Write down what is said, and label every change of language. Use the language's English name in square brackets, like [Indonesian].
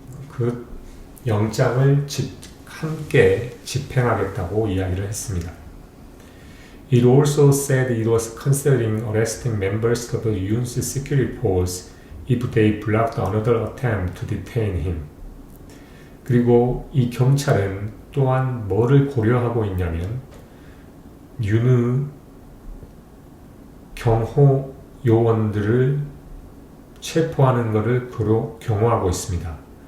[Korean] 그 영장을 함께 집행하겠다고 이야기를 했습니다. [English] It also said it was considering arresting members of the Yoon's security force if they blocked another attempt to detain him. [Korean] 그리고 이 경찰은 또한 뭐를 고려하고 있냐면 윤의 경호 요원들을 체포하는 것을 경호하고 있습니다.